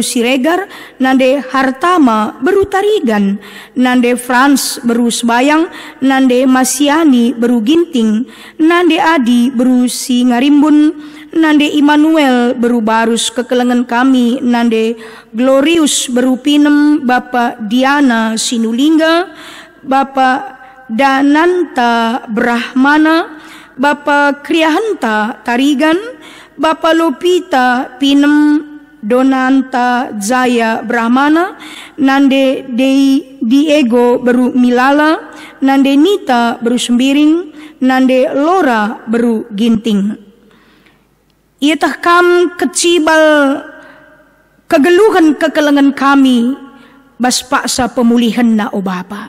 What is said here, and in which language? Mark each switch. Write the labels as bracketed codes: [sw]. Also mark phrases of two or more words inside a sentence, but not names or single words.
[btx] siregar, nande Hartama beru tarigan, nande Frans beru sebayang, nande Masiani beru ginting, nande Adi beru si ngarimbun, nande Immanuel beru barus kekelengan kami, nande Glorius beru pinem, Bapak Diana Sinulingga, Bapak Dananta Brahmana, Bapak Kriahanta tarigan, Bapak Lopita pinem Donanta Jaya Brahmana, nande Diego beru Milala, nande Nita beru Sembiring, nande Lora beru Ginting. Iatah kam kecibal kegeluhan kekelengan kami bas paksa pemulihan na o Bapa.